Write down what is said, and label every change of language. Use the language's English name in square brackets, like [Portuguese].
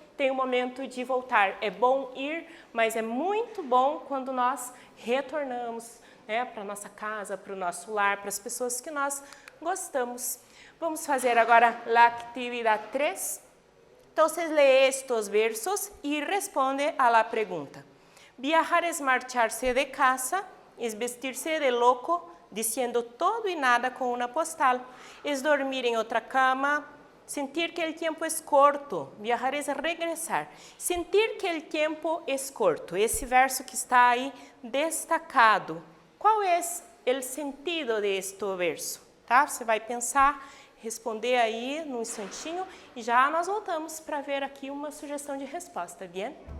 [Portuguese] Tem um momento de voltar. É bom ir, mas é muito bom quando nós retornamos, né, para a nossa casa, para o nosso lar, para as pessoas que nós gostamos. Vamos fazer agora a atividade 3. Então, lee estes versos e responde a la pergunta. [Spanish] Viajar es marcharse de casa, es vestirse de loco, diciendo todo y nada con una postal, es dormir en otra cama, [Portuguese] sentir que o tempo é corto. Viajar é regressar. Sentir que o tempo é corto. Esse verso que está aí destacado. Qual é o sentido deste verso? Tá? Você vai pensar, responder aí num instantinho e já nós voltamos para ver aqui uma sugestão de resposta, bien?